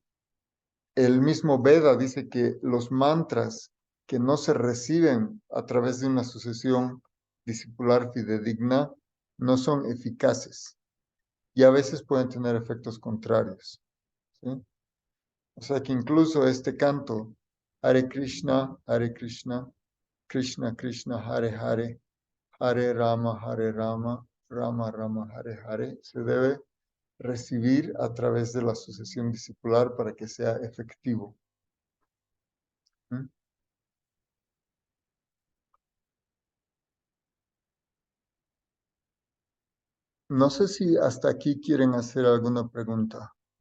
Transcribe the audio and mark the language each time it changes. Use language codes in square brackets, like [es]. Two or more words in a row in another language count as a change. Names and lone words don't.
[es] El mismo Veda dice que los mantras que no se reciben a través de una sucesión discipular fidedigna no son eficaces y a veces pueden tener efectos contrarios, ¿sí? O sea que incluso este canto [sa] हरे कृष्ण कृष्ण कृष्ण हरे हरे राम राम राम हरे हरे. [es] Se debe recibir a través de la sucesión discipular para que sea efectivo. ¿Mm? No sé si hasta aquí quieren hacer alguna pregunta.